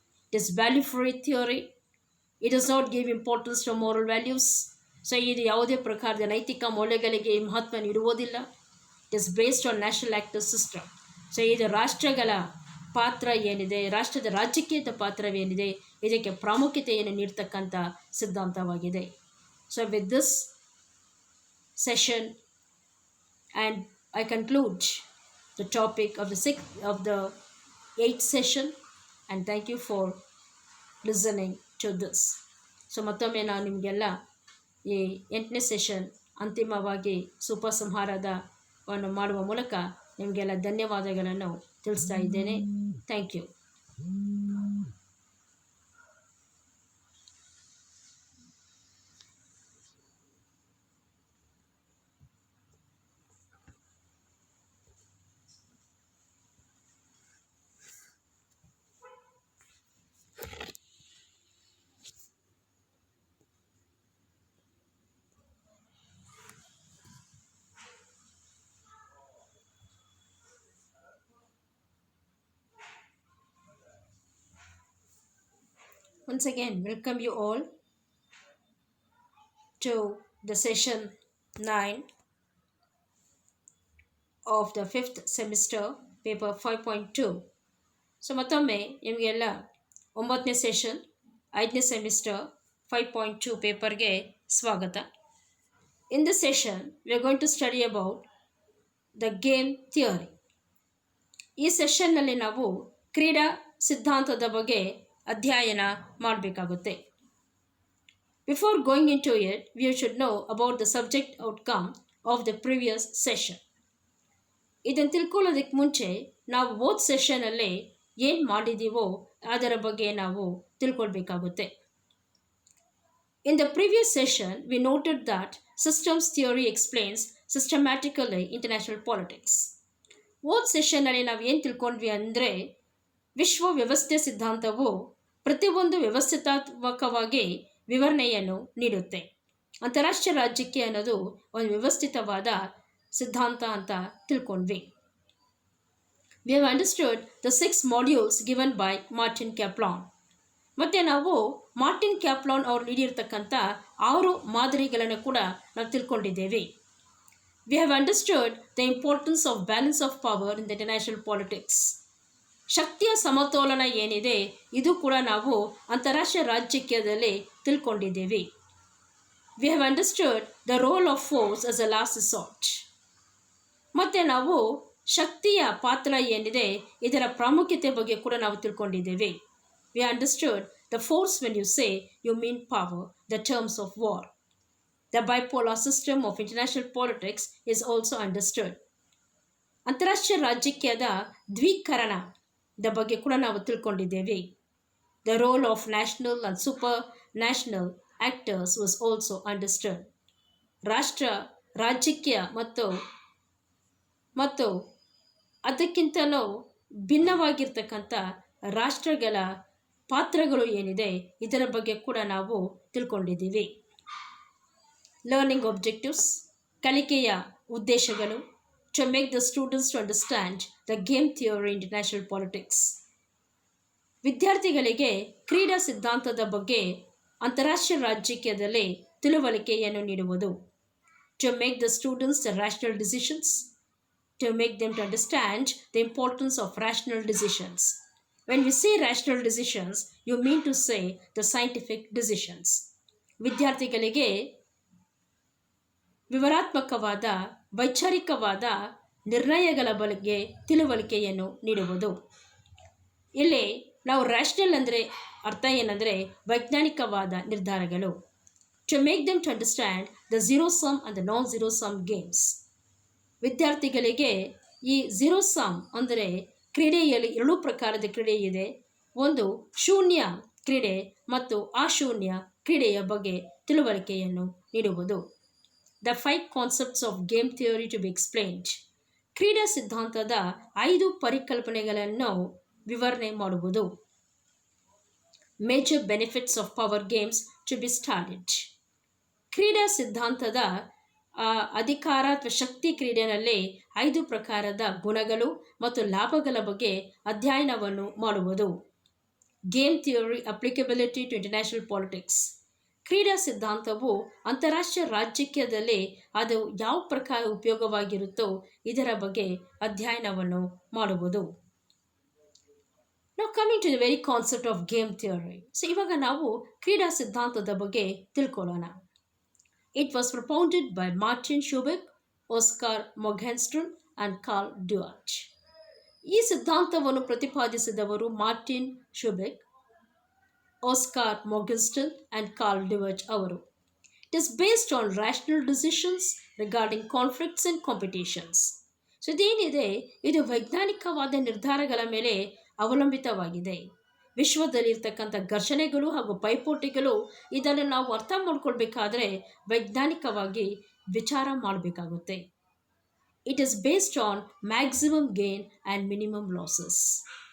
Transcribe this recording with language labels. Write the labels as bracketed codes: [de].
[en] It is value free theory. It does not give importance to moral values. [kn] So ಇದು ಯಾವುದೇ ಪ್ರಕಾರದ ನೈತಿಕ ಮೌಲ್ಯಗಳಿಗೆ ಮಹತ್ವ ನೀಡುವುದಿಲ್ಲ. [en] It is based on national actor system. [kn] So ಇದು ರಾಷ್ಟ್ರಗಳ ಪಾತ್ರ ಏನಿದೆ, ರಾಷ್ಟ್ರದ ರಾಜಕೀಯದ ಪಾತ್ರವೇನಿದೆ, ಇದಕ್ಕೆ ಪ್ರಾಮುಖ್ಯತೆಯನ್ನು ನೀಡ್ತಕ್ಕಂಥ ಸಿದ್ಧಾಂತವಾಗಿದೆ. [en] So with this session and I conclude the topic of the 8th session, and thank you for listening to this. [kn] So ಮತ್ತೊಮ್ಮೆ ನಾನು ನಿಮಗೆಲ್ಲ ಈ 8ನೇ ಸೆಷನ್ ಅಂತಿಮವಾಗಿ ಸುಪಸಂಹಾರವನ್ನು ಮಾಡುವ ಮೂಲಕ ನಿಮಗೆಲ್ಲ ಧನ್ಯವಾದಗಳನ್ನು ತಿಳಿಸ್ತಾ ಇದ್ದೇನೆ. [en] Thank you. Once again, welcome you all to the session 9 of the 5th semester, paper 5.2. [kn] So ಮತ್ತೊಮ್ಮೆ ನಿಮಗೆಲ್ಲ 9ನೇ ಸೆಷನ್ 5ನೇ ಸೆಮಿಸ್ಟರ್ 5.2 ಪೇಪರ್ಗೆ ಸ್ವಾಗತ. [en] In this session, we are going to study about the game theory. [kn] ಈ ಸೆಷನ್ನಲ್ಲಿ ನಾವು ಕ್ರೀಡಾ ಸಿದ್ಧಾಂತದ ಬಗ್ಗೆ ಅಧ್ಯಯನ ಮಾಡಬೇಕಾಗುತ್ತೆ. [en] Before going into it, we should know about the subject outcome of the previous session. [kn] ಇದನ್ನು ತಿಳ್ಕೊಳ್ಳೋದಕ್ಕೆ ಮುಂಚೆ ನಾವು ಹೋದ ಸೆಷನಲ್ಲಿ ಏನು ಮಾಡಿದ್ದೀವೋ ಅದರ ಬಗ್ಗೆ ನಾವು ತಿಳ್ಕೊಳ್ಬೇಕಾಗುತ್ತೆ. [en] In the previous session, we noted that systems theory explains systematically international politics. [kn] ಹೋದ ಸೆಷನ್ನಲ್ಲಿ ನಾವು ಏನು ತಿಳ್ಕೊಂಡ್ವಿ ಅಂದರೆ, ವಿಶ್ವ ವ್ಯವಸ್ಥೆ ಸಿದ್ಧಾಂತವು ಪ್ರತಿಯೊಂದು ವ್ಯವಸ್ಥಿತಾತ್ಮಕವಾಗಿ ವಿವರಣೆಯನ್ನು ನೀಡುತ್ತೆ. ಅಂತಾರಾಷ್ಟ್ರೀಯ ರಾಜಕೀಯ ಅನ್ನೋದು ಒಂದು ವ್ಯವಸ್ಥಿತವಾದ ಸಿದ್ಧಾಂತ ಅಂತ ತಿಳ್ಕೊಂಡ್ವಿ. [en] We have understood the 6 modules given by Martin Kaplan. [kn] ಮತ್ತು ನಾವು ಮಾರ್ಟಿನ್ ಕ್ಯಾಪ್ಲಾನ್ ಅವರು ನೀಡಿರ್ತಕ್ಕಂಥ 6 ಮಾದರಿಗಳನ್ನು ಕೂಡ ನಾವು ತಿಳ್ಕೊಂಡಿದ್ದೇವೆ. [en] We have understood the importance of balance of power in the international politics. [kn] ಶಕ್ತಿಯ ಸಮತೋಲನ ಏನಿದೆ ಇದು ಕೂಡ ನಾವು ಅಂತಾರಾಷ್ಟ್ರೀಯ ರಾಜಕೀಯದಲ್ಲಿ ತಿಳ್ಕೊಂಡಿದ್ದೇವೆ. [en] We have understood the role of force as a last resort. [kn] ಮತ್ತು ನಾವು ಶಕ್ತಿಯ ಪಾತ್ರ ಏನಿದೆ ಇದರ ಪ್ರಾಮುಖ್ಯತೆ ಬಗ್ಗೆ ಕೂಡ ನಾವು ತಿಳ್ಕೊಂಡಿದ್ದೇವೆ. [en] We understood the force when you say you mean power, the terms of war. The bipolar system of international politics is also understood. [kn] ಅಂತಾರಾಷ್ಟ್ರೀಯ ರಾಜಕೀಯದ ದ್ವಿಕರಣದ ಬಗ್ಗೆ ಕೂಡ ನಾವು ತಿಳ್ಕೊಂಡಿದ್ದೇವೆ. [en] The role of national and supranational actors was also understood. [kn] ರಾಷ್ಟ್ರ ರಾಜಕೀಯ ಮತ್ತು ಅದಕ್ಕಿಂತಲೂ ಭಿನ್ನವಾಗಿರ್ತಕ್ಕಂಥ ರಾಷ್ಟ್ರಗಳ ಪಾತ್ರಗಳು ಏನಿದೆ ಇದರ ಬಗ್ಗೆ ಕೂಡ ನಾವು ತಿಳ್ಕೊಂಡಿದ್ದೀವಿ. [en] learning objectives, [kn] ಕಲಿಕೆಯ ಉದ್ದೇಶಗಳು, [en] to make the students to understand the game theory in international politics. [kn] ವಿದ್ಯಾರ್ಥಿಗಳಿಗೆ ಕ್ರೀಡಾ ಸಿದ್ಧಾಂತದ ಬಗ್ಗೆ ಅಂತಾರಾಷ್ಟ್ರೀಯ ರಾಜಕೀಯದಲ್ಲಿ ತಿಳುವಳಿಕೆಯನ್ನು ನೀಡುವುದು. [en] To make the students the rational decisions, to make them to understand the importance of rational decisions. When we say rational decisions, you mean to say the scientific decisions. [kn] ವಿದ್ಯಾರ್ಥಿಗಳಿಗೆ ವಿವರಾತ್ಮಕವಾದ ವೈಚಾರಿಕವಾದ ನಿರ್ಣಯಗಳ ಬಗ್ಗೆ ತಿಳುವಳಿಕೆಯನ್ನು ನೀಡುವುದು. ಇಲ್ಲಿ ನಾವು ರ್ಯಾಷನಲ್ ಅಂದರೆ ಅರ್ಥ ಏನಂದರೆ ವೈಜ್ಞಾನಿಕವಾದ ನಿರ್ಧಾರಗಳು. [en] to make them to understand the zero sum and the non-zero sum games. [kn] ವಿದ್ಯಾರ್ಥಿಗಳಿಗೆ ಈ ಝೀರೋ ಸಮ್ ಅಂದರೆ ಕ್ರೀಡೆಯಲ್ಲಿ ಎರಡು ಪ್ರಕಾರದ ಕ್ರೀಡೆ ಇದೆ. ಒಂದು ಶೂನ್ಯ ಕ್ರೀಡೆ ಮತ್ತು ಅಶೂನ್ಯ ಕ್ರೀಡೆಯ ಬಗ್ಗೆ ತಿಳುವಳಿಕೆಯನ್ನು ನೀಡುವುದು. [en] The 5 concepts of game theory to be explained. [kn] ಕ್ರೀಡಾ ಸಿದ್ಧಾಂತದ 5 ಪರಿಕಲ್ಪನೆಗಳನ್ನು ವಿವರಣೆ ಮಾಡುವುದು. [en] Major benefits of power games to be started. [kn] ಕ್ರೀಡಾ ಸಿದ್ಧಾಂತದ ಅಧಿಕಾರ ಅಥವಾ ಶಕ್ತಿ ಕ್ರೀಡೆಯಲ್ಲಿ 5 ಪ್ರಕಾರದ ಗುಣಗಳು ಮತ್ತು ಲಾಭಗಳ ಬಗ್ಗೆ ಅಧ್ಯಯನವನ್ನು ಮಾಡುವುದು. [en] Game theory applicability to international politics. [kn] ಕ್ರೀಡಾ ಸಿದ್ಧಾಂತವು ಅಂತಾರಾಷ್ಟ್ರೀಯ ರಾಜಕೀಯದಲ್ಲಿ ಅದು ಯಾವ ಪ್ರಕಾರ ಉಪಯೋಗವಾಗಿರುತ್ತೋ ಇದರ ಬಗ್ಗೆ ಅಧ್ಯಯನವನ್ನು ಮಾಡುವುದು. [en] ನಾವು coming to the very concept of game theory. [kn] So ಇವಾಗ ನಾವು ಕ್ರೀಡಾ ಸಿದ್ಧಾಂತದ ಬಗ್ಗೆ ತಿಳ್ಕೊಳ್ಳೋಣ. [en] It was propounded by Martin Kaplan, Oscar Morgenstern and Carl Dweck. [kn] ಈ ಸಿದ್ಧಾಂತವನ್ನು ಪ್ರತಿಪಾದಿಸಿದವರು ಮಾರ್ಟಿನ್ ಶುಬೆಕ್, ಆಸ್ಕಾರ್ ಮೊರ್ಗೆನ್ಸ್ಟರ್ನ್ and ಕಾರ್ಲ್ ಡ್ವೆಚ್ ಅವರು. [en] It is based on rational decisions regarding conflicts and competitions. [kn] So ಇದೇನಿದೆ, ಇದು ವೈಜ್ಞಾನಿಕವಾದ ನಿರ್ಧಾರಗಳ ಮೇಲೆ ಅವಲಂಬಿತವಾಗಿದೆ. ವಿಶ್ವದಲ್ಲಿರ್ತಕ್ಕಂಥ ಘರ್ಷಣೆಗಳು ಹಾಗೂ ಪೈಪೋಟಿಗಳು ಇದನ್ನು ನಾವು ಅರ್ಥ ಮಾಡ್ಕೊಳ್ಬೇಕಾದ್ರೆ ವೈಜ್ಞಾನಿಕವಾಗಿ ವಿಚಾರ ಮಾಡಬೇಕಾಗುತ್ತೆ. [en] It is based on maximum gain and minimum losses.